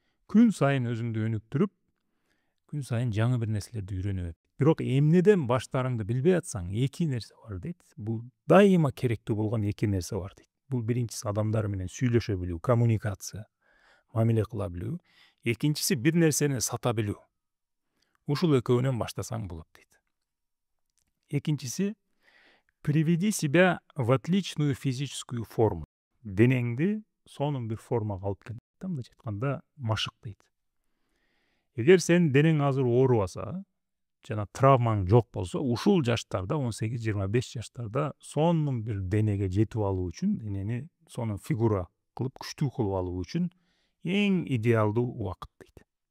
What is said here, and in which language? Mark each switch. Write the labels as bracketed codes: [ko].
[ky] Күн сайын өзүңдү өнүктүрүп, күн сайын жаңы бир нерселерди үйрөнүп, бирок эмнеден баштарыңды билбей атсаң, эки нерсе бар дейт. Бул дайыма керектүү болгон эки нерсе бар дейт. Бул биринчиси адамдар менен сүйлөшө билүү, коммуникация, мамиле кыла билүү. Экинчиси бир нерсени сата билүү. Ушул экөөнөн баштасаң болот дейт. [ru] Экинчиси, приведи себя в отличную физическую форму. [ky] Денеңди сонун бир формага алып кел. Мындайча айтканда, машык дейт. Эгер сен денең азыр оорубаса, жана травмаң жок болсо, ушул жаштарда, 18-25 жаштарда сонун бир денеге жетип алуу үчүн, денени сонун фигура кылып, күчтүү кылып алуу үчүн эң идеалдуу убакыт дейт.